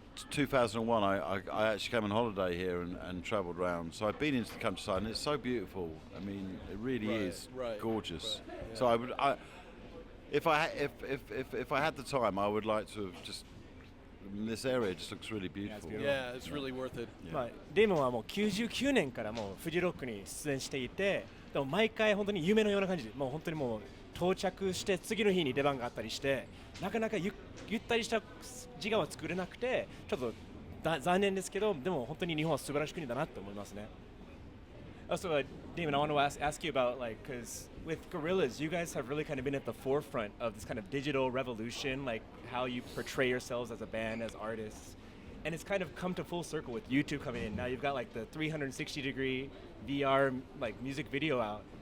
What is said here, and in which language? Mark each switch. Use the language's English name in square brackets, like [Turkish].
[English] 2001, I actually came on holiday here and travelled around. So I've been into the countryside, and it's so beautiful. I mean, it really is gorgeous. Right, yeah. So if I had the time, I would like to have just. This area just looks really beautiful. Yeah, it's really worth it. [Japanese] まあデーモンはもう99年からもうフジロックに出演していて、でも毎回本当に夢のような感じで、もう本当にもう到着して次の日に出番があったりして、なかなかゆったりした時間は作れなくて、ちょっと残念ですけど、でも本当に日本は素晴らしい国だなって思いますね。 [English] Also, Damon, I want to ask you about, like, because with GORILLAZ, you guys have really kind of been at the forefront of this kind of digital revolution, like how you portray yourselves as a band, as artists. And it's kind of come to full circle with YouTube coming in. Now you've got like the 360-degree VR like music video out.